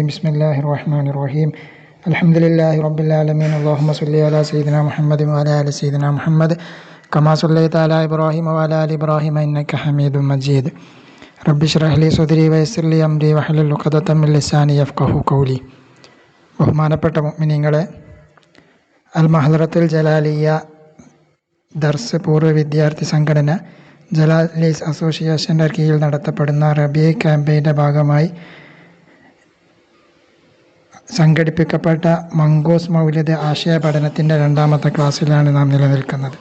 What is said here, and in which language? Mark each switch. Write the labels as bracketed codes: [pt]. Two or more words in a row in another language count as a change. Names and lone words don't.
[ar] بسم الله الرحمن الرحيم. الحمد لله رب العالمين. اللهم صل على سيدنا محمد وعلى آل سيدنا محمد كما صليت على إبراهيم وعلى آل إبراهيم إنك حميد مجيد. رب اشرح لي صدري ويسر لي أمري واحلل عقدة من لساني يفقهوا قولي. [ml] ബഹുമാനപ്പെട്ട മുഅ്മിനീങ്ങളെ, അൽ മഹ്ദറത്തുൽ ജലാലിയ ദർസ് പൂർവ്വ വിദ്യാർത്ഥി സംഘടന ജലാലീസ് അസോസിയേഷൻ്റെ കീഴിൽ നടത്തപ്പെടുന്ന റബീ ക്യാമ്പയിൻ്റെ ഭാഗമായി സംഘടിപ്പിക്കപ്പെട്ട മംഗൂസ് മൗലിദ് ആശയ പഠനത്തിൻ്റെ രണ്ടാമത്തെ ക്ലാസ്സിലാണ് നാം നിലനിൽക്കുന്നത്.